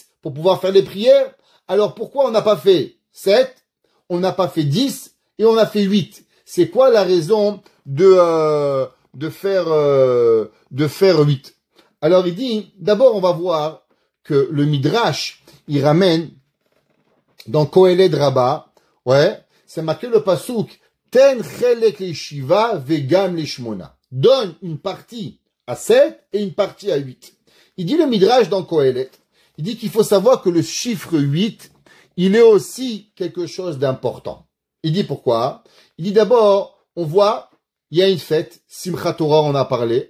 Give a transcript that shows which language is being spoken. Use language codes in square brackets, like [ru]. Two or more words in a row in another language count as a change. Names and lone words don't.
[fr] Pour pouvoir faire les prières. Alors pourquoi on n'a pas fait 7, on n'a pas fait 10 et on a fait 8? C'est quoi la raison de faire 8? Alors il dit, d'abord on va voir que le Midrash, il ramène dans Koheled Rabbah, ouais, c'est marqué le pasuk, [he] תן חלק לשבעה וגם לשמונה. [fr] Donne une partie à 7 et une partie à 8. Il dit le Midrash dans Koheled, il dit qu'il faut savoir que le chiffre 8, il est aussi quelque chose d'important. Il dit pourquoi? Il dit d'abord, on voit, il y a une fête, Simchat Torah, on a parlé.